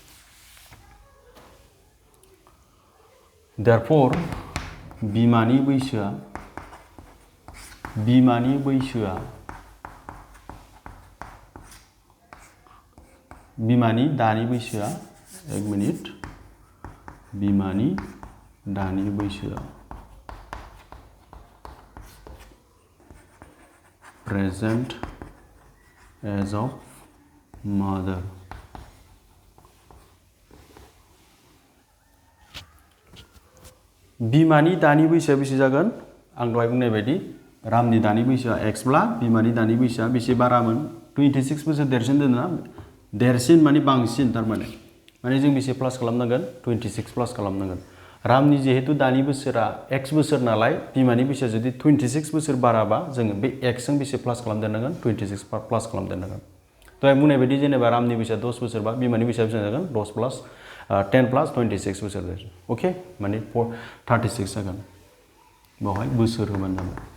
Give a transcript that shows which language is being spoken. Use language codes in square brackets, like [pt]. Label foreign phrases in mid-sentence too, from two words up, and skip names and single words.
[brx] therefore बिमानि दानि बैसोआ एक मिनिट बिमानि दानि बैसोआ [en] present as of mother [brx] बिमानि दानि बैसोआ बेसे जागोन आं दहाय बुंनाय बायदि रामनि दानि बैसोआ x ब्ला बिमानि दानि बैसोआ बेसे बारामोन 26 बोसोर देरसिन दोना देरसिन माने बांसिन थारमाने माने जों बेसे प्लास खालामनांगोन 26 प्लास खालामनांगोन रामनि जिहेतु दानि बोसोरा x बोसोर नालाय बिमानि बैसोआ जुदि 26 बोसोर बाराबा जोङो बे x जों बेसे प्लास खालामदेरनांगोन 26 प्लास खालामदेरनांगोन दहाय बुंनाय बायदि जेनेबा रामनि बैसोआ 10 बोसोरबा बिमानि बैसोआ बेसे जागोन 10 प्लास 10 प्लास 26 बोसोर जागोन ओके माने 36 जागोन बेवहाय बोसोर होबानो जाबाय